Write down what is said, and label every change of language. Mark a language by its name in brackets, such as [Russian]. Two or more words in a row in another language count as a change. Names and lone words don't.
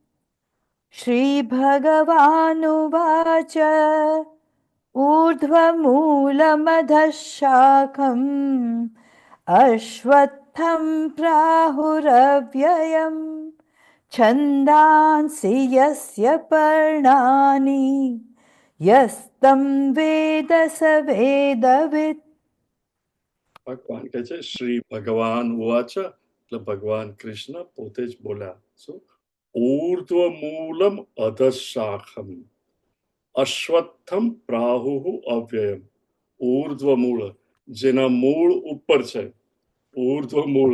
[Sanskrit] श्रीभगवानुवाच ऊर्ध्वमूलमधः शाखम् अश्वत्थं प्राहुरव्ययम् छन्दांसि यस्य पर्णानि यस्तं वेद स वेदवित्। [Gujarati] ભગવાન કહે છે [Sanskrit] શ્રી ભગવાન ઉવાચ, [Gujarati] એટલે ભગવાન કૃષ્ણ પોતે જ બોલ્યા. શું? [Sanskrit] ઊર્ધ્વમૂલમ અધશાખમ અશ્વત્થમ પ્રાહુઃ અવ્યયમ. [Gujarati] ઊર્ધ્વમૂળ, જેના મૂળ ઉપર છે, ઊર્ધ્વમૂળ.